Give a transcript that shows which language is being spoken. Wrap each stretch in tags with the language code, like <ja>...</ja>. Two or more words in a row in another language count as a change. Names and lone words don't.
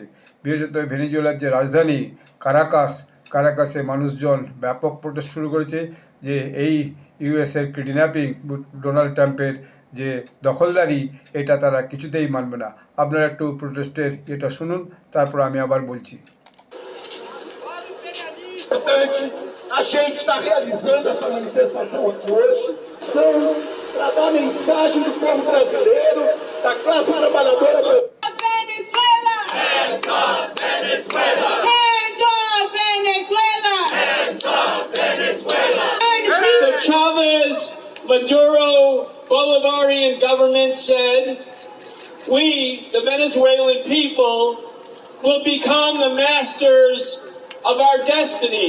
<bn>বিশেষত ভেনেজুয়েলার যে রাজধানী কারাকাসে মানুষজন ব্যাপক প্রোটেস্ট শুরু করেছে যে এই ইউএসের কিডন্যাপিং, ডোনাল্ড ট্রাম্পের যে দখলদারি, এটা তারা কিছুতেই মানবে না। আপনারা একটু প্রোটেস্টের এটা শুনুন, তারপর আমি আবার বলছি।</bn> <pt>A gente está realizando essa manifestação aqui hoje para dar mensagem do povo brasileiro, da classe trabalhadora brasileira. Venezuela!</pt> <en>Hands off Venezuela! Hands off Venezuela! Hands off Venezuela! The Chavez, Maduro, Bolivarian government said, we, the Venezuelan people, will become the masters of our destiny.</en>